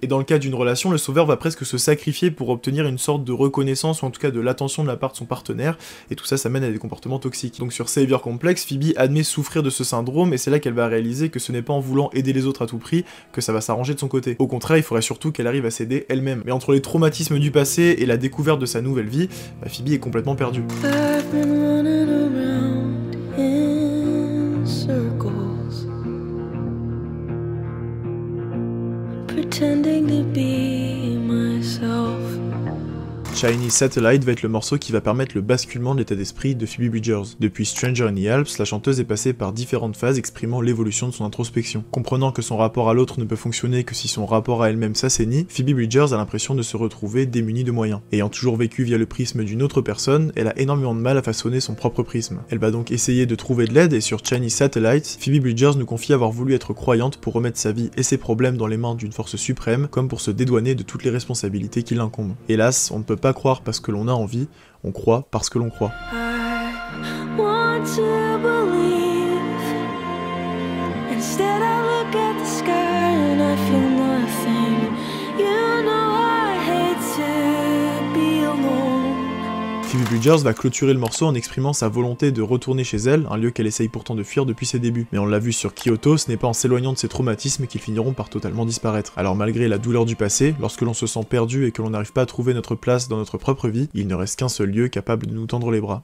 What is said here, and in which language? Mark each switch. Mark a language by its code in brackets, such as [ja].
[fr] Et dans le cas d'une relation, le sauveur va presque se sacrifier pour obtenir une sorte de reconnaissance, ou en tout cas de l'attention de la part de son partenaire, et tout ça, ça mène à des comportements toxiques. Donc sur Savior Complex, Phoebe admet souffrir de ce syndrome, et c'est là qu'elle va réaliser que ce n'est pas en voulant aider les autres à tout prix que ça va s'arranger de son côté. Au contraire, il faudrait surtout qu'elle arrive à s'aider elle-même. Mais entre les traumatismes du passé et la découverte de sa nouvelle vie, Phoebe est complètement perdue. [en] I've been running around in circles, pretending to be myself. [fr] Chinese Satellite va être le morceau qui va permettre le basculement de l'état d'esprit de Phoebe Bridgers. Depuis Stranger in the Alps, la chanteuse est passée par différentes phases exprimant l'évolution de son introspection. Comprenant que son rapport à l'autre ne peut fonctionner que si son rapport à elle-même s'assainit, Phoebe Bridgers a l'impression de se retrouver démunie de moyens. Ayant toujours vécu via le prisme d'une autre personne, elle a énormément de mal à façonner son propre prisme. Elle va donc essayer de trouver de l'aide et sur Chinese Satellite, Phoebe Bridgers nous confie avoir voulu être croyante pour remettre sa vie et ses problèmes dans les mains d'une force suprême, comme pour se dédouaner de toutes les responsabilités qui l'incombent. Hélas, on ne peut pas croire parce que l'on a envie, on croit parce que l'on croit. [en] I want to believe. Instead, I look at the sky and I feel nothing. You know I hate to be alone. [fr] Phoebe Bridgers va clôturer le morceau en exprimant sa volonté de retourner chez elle, un lieu qu'elle essaye pourtant de fuir depuis ses débuts. Mais on l'a vu sur Kyoto, ce n'est pas en s'éloignant de ses traumatismes qu'ils finiront par totalement disparaître. Alors malgré la douleur du passé, lorsque l'on se sent perdu et que l'on n'arrive pas à trouver notre place dans notre propre vie, il ne reste qu'un seul lieu capable de nous tendre les bras.